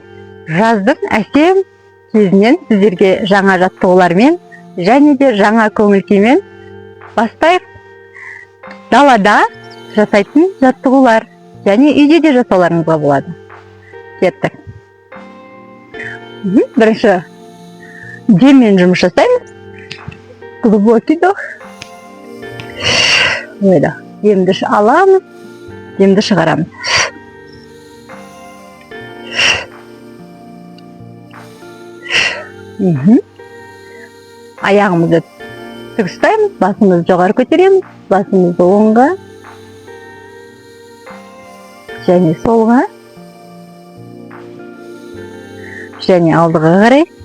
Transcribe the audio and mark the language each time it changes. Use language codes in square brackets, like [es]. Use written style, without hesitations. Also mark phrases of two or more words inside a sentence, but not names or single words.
[kk] Жаздың әсем кезінен сіздерге жаңа жаттығулармен және де жаңа көңіл күймен бастайық. Далада жасайтын жаттығулар және үйде де жасауларыңызға болады. Кеттік. Бірінші деммен жұмыс жасаймыз. [ru] Глубокий вдох. Выдох. [kk] Демді аламыз, демді шығарамыз. Аяғымызды тік ұстаймыз, басымызды жоғары көтереміз, басымызды оңға және солға және алдыға қарай.